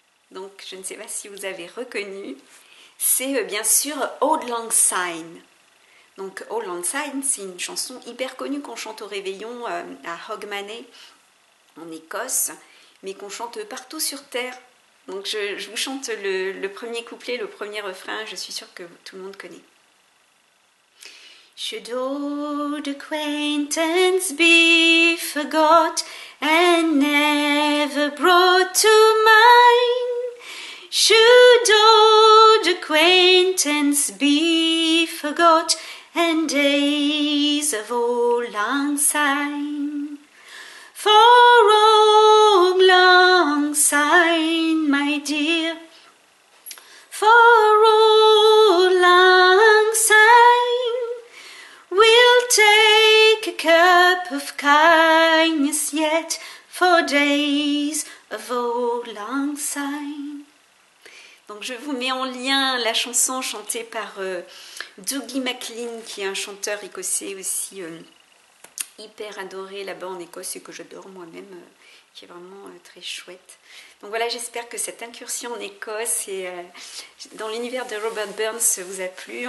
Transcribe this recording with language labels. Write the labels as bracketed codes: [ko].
[fr] Donc, je ne sais pas si vous avez reconnu, c'est bien sûr Auld Lang Syne. Donc, Auld Lang Syne, c'est une chanson hyper connue qu'on chante au réveillon à Hogmanay, en Écosse, mais qu'on chante partout sur Terre. Donc, je vous chante le premier couplet, le premier refrain, je suis sûre que tout le monde connaît. [en] Should old acquaintance be forgot and never brought to mind? Should old acquaintance be forgot and days of Auld Lang Syne? For Auld Lang Syne, my dear, for Auld Lang Syne, we'll take a cup of kindness yet for days of Auld Lang Syne. [fr] Donc je vous mets en lien la chanson chantée par Dougie MacLean, qui est un chanteur écossais aussi hyper adoré là-bas en Écosse et que j'adore moi-même, qui est vraiment très chouette. Donc voilà, j'espère que cette incursion en Écosse et dans l'univers de Robert Burns vous a plu.